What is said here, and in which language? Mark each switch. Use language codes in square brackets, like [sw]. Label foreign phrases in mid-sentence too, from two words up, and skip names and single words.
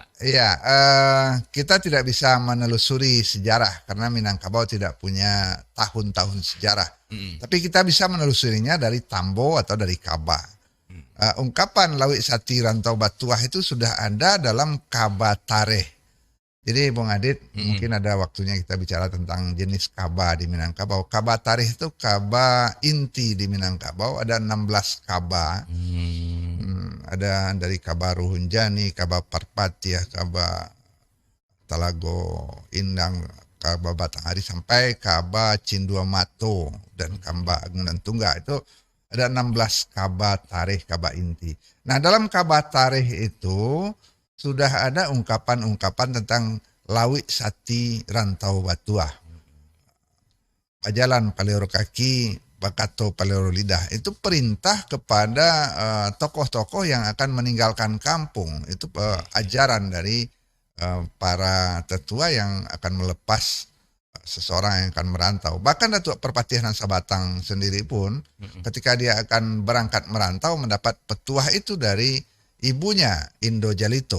[id] Iya, kita tidak bisa menelusuri sejarah karena Minangkabau tidak punya tahun-tahun sejarah. Tapi kita bisa menelusurinya dari Tambo atau dari Kaba. Ungkapan Laut Sati Rantau Batuah itu sudah ada dalam Kaba Tareh. Jadi Bung Adit, mungkin ada waktunya kita bicara tentang jenis kaba di Minangkabau. Kaba Tareh itu kaba inti di Minangkabau, ada 16 kaba. Ada dari kaba Ruhunjani, kaba Parpatiah, kaba Talago Indang, kaba Batanghari sampai kaba Cindua Mato dan kaba Agungan Tungga. Itu ada 16 kaba Tareh, kaba inti. Nah, dalam kaba Tareh itu sudah ada ungkapan-ungkapan tentang Laut Sati Rantau Batuah. [min] Pajalan Palero Kaki, Bakato Palero Lidah. [id] Itu perintah kepada tokoh-tokoh yang akan meninggalkan kampung. Itu ajaran dari para tetua yang akan melepas seseorang yang akan merantau. Bahkan Datuk Perpatihan Nan Sabatang sendiri pun ketika dia akan berangkat merantau mendapat petuah itu dari ibunya Indo Jalito.